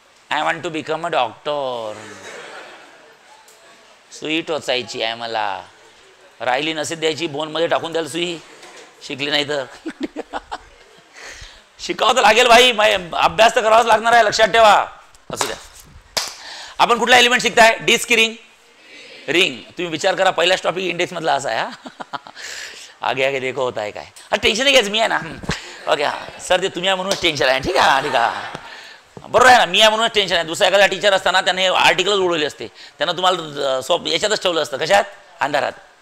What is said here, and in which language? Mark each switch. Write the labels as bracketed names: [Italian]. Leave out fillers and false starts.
[English] I want to become a doctor. [Marathi] सुई टोचायची आहे मला, राहिली नसेल द्यायची, बोनमध्ये टाकून द्याल सुई, शिकले नाही तर. शिकावं तर लागेल भाई, अभ्यास तर करावाच लागणार आहे, लक्षात ठेवा. असू द्या. आपण कुठला एलिमेंट शिकताय, डिस्क की रिंग, रिंग. तुम्ही विचार करा, पहिलाच टॉपिक इंडेक्स मधला असा आहे. हा [Hindi] आगे आगे देखो होता है [Marathi] काय. हा टेन्शन नाही घ्यायचं, मी आहे ना. ओके हां सर, ते तुम्ही आहे म्हणूनच टेन्शन आहे. ठीक आहे, ठीक आहे, बरोबर आहे ना, मी आहे म्हणूनच टेन्शन आहे. दुसरा एखादा टीचर असताना त्याने आर्टिकलच उडवले असते, त्यांना तुम्हाला याच्यातच ठेवलं असतं. कशात, अंधारात.